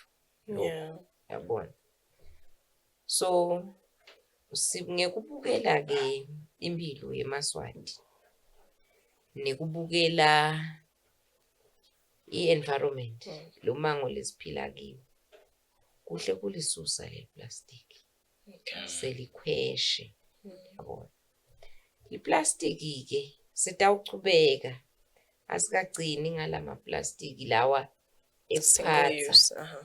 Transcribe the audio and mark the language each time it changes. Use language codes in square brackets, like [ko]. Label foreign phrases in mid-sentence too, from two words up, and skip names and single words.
[en] Yeah. [ss] Yabona. So ngekubukela ke impilo yemaswati nekubukela i-environment lo mango lesiphila kiwo kuhle kulisusa le plastic. [en] Okay. [ss] Selikhweshe. Yabona. I-plastic ke sitawuchubeka asikagcini ngalama plastic lawa ekuphatha.